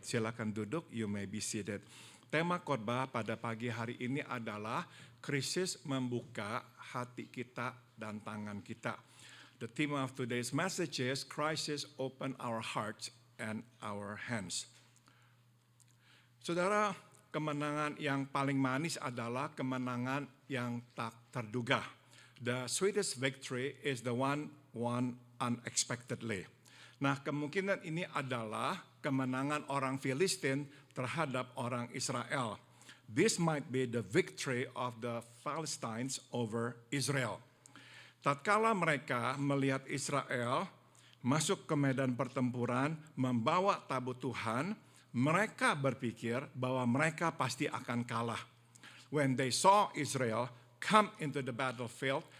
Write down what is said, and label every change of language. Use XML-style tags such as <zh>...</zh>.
<id>Silakan duduk,</id> <en>you may be seated.</en> <id>Tema khotbah pada pagi hari ini adalah krisis membuka hati kita dan tangan kita.</id> <en>The theme of today's message is crisis open our hearts and our hands.</en> <id>Saudara, kemenangan yang paling manis adalah kemenangan yang tak terduga.</id> <en>The sweetest victory is the one won unexpectedly.</en> <id>Nah, kemungkinan ini adalah kemenangan orang Filistin terhadap orang Israel.</id> <en>This might be the victory of the Philistines over Israel.</en> <id>Tatkala mereka melihat Israel masuk ke medan pertempuran, membawa tabut Tuhan, mereka berpikir bahwa mereka pasti akan kalah.</id> <en>When they saw Israel come into the battlefield</en>